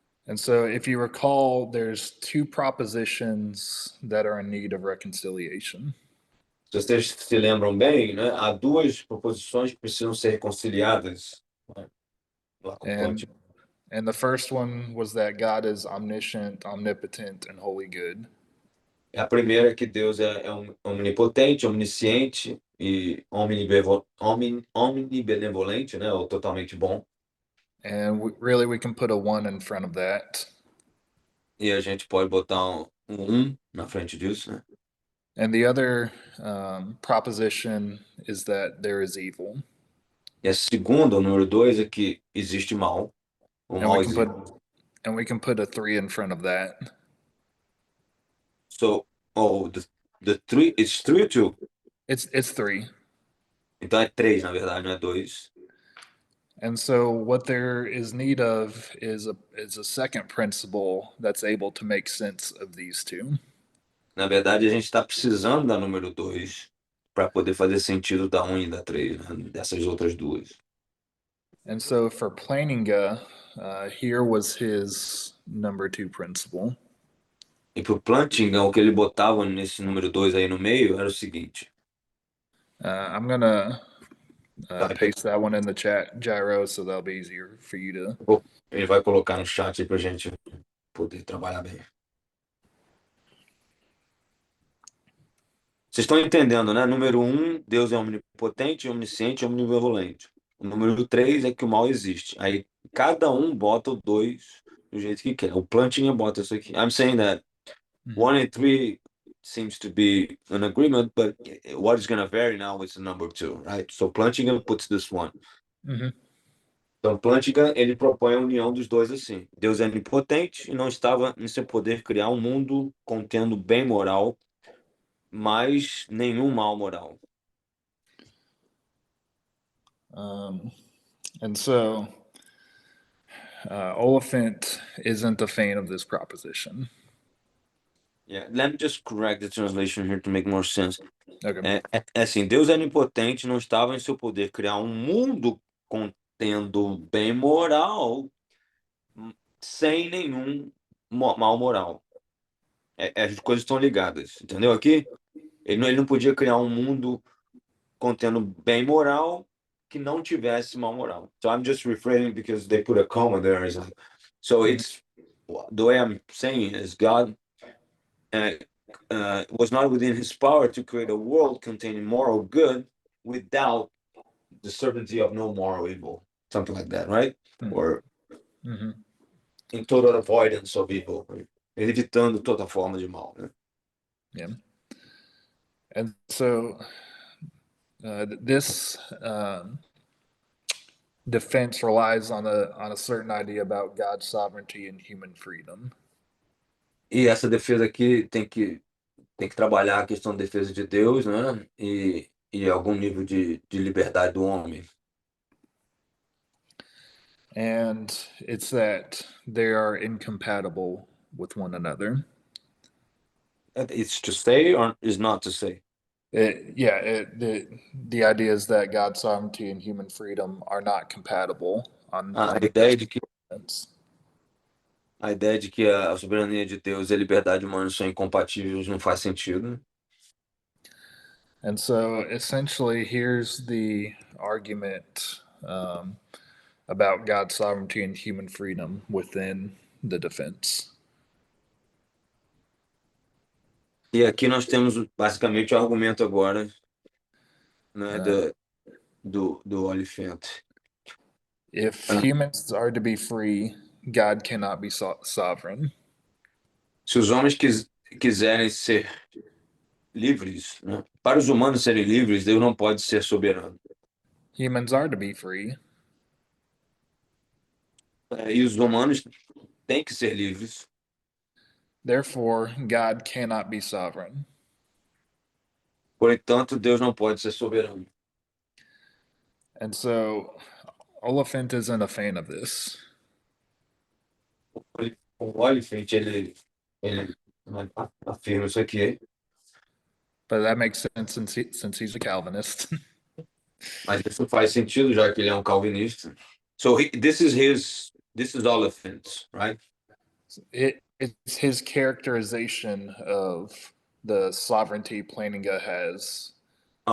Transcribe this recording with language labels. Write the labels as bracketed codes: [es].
[en] And so, if you recall, there's two propositions that are in need of reconciliation. [pt] Se vocês se lembram bem, né, há duas proposições que precisam ser reconciliadas, né, lá com o plantio. [en] And the first one was that God is omniscient, omnipotent, and wholly good. [pt] A primeira é que Deus é onipotente, onisciente e omnibenevolente, né, ou totalmente bom. [en] And really, we can put a one in front of that. [pt] E a gente pode botar um na frente disso, né? [en] And the other proposition is that there is evil. [pt] E a segunda, o número 2, é que existe mal. O [en] And [pt] mal [en] we can [pt] existe. [en] we can put a three in front of that. So, the three, it's 3 or 2? It's three. [pt] Então é 3, na verdade, não é 2. [en] And so what there is need of is a second principle that's able to make sense of these two. [pt] Na verdade, a gente está precisando da número 2 para poder fazer sentido da 1 e da 3, né? Dessas outras duas. [en] And so for Planinga, here was his number two principle. [pt] E para o Plantinga, o que ele botava nesse número 2 aí no meio era o seguinte. [en] I'm gonna paste that one in the chat, Gyro, so that'll be easier for you to. [pt] Ele vai colocar no chat aí para a gente poder trabalhar bem. Vocês estão entendendo, né? Número 1, Deus é onipotente, onisciente, omnibenevolente. O número 3 é que o mal existe. Aí cada um bota o 2 do jeito que quer. O Plantinga bota isso aqui. [en] I'm saying that 1 and 3 seems to be an agreement, but what is going to vary now is the number 2, right? So Plantinga puts this one. [pt] Então Plantinga, ele propõe a união dos dois assim. Deus é onipotente e não estava em seu poder criar um mundo contendo bem moral, mas nenhum mal moral. [en] And so Oliphant isn't a fan of this proposition. Yeah, let me just correct the translation here to make more sense. Okay. [pt] É assim, Deus é onipotente, não estava em seu poder criar um mundo contendo bem moral, sem nenhum mal moral. As coisas estão ligadas, entendeu aqui? Ele não podia criar um mundo contendo bem moral que não tivesse mal moral. [en] So I'm just rephrasing because they put a comma there. So it's, the way I'm saying is God was not within his power to create a world containing moral good without the certainty of no moral evil, something like that, right? Or in total avoidance of evil, [pt] evitando toda forma de mal, né? [en] Yeah. And so this defense relies on a certain idea about God's sovereignty and human freedom. [pt] E essa defesa aqui tem que trabalhar a questão da defesa de Deus, né? E algum nível de liberdade do homem. [en] And it's that they are incompatible with one another. It's to say or is not to say? The idea is that God's sovereignty and human freedom are not compatible on [pt] A ideia de que [en] sense. [pt] a ideia de que a soberania de Deus e a liberdade humana são incompatíveis não faz sentido. [en] And so essentially, here's the argument about God's sovereignty and human freedom within the defense. [pt] E aqui nós temos basicamente o argumento agora, né, do Oliphant. [en] If humans are to be free, God cannot be sovereign. [pt] Se os homens quiserem ser livres, né, para os humanos serem livres, Deus não pode ser soberano. [en] Humans are to be free. [pt] E os humanos têm que ser livres. [en] Therefore, God cannot be sovereign. [pt] Portanto, Deus não pode ser soberano. [en] And so Oliphant isn't a fan of this. [pt] O Oliphant, ele afirma isso aqui. [en] But that makes sense since he's a Calvinist. [pt] Mas isso faz sentido, já que ele é um calvinista. [en] So this is Oliphant, right? It's his characterization of the sovereignty Plantinga has in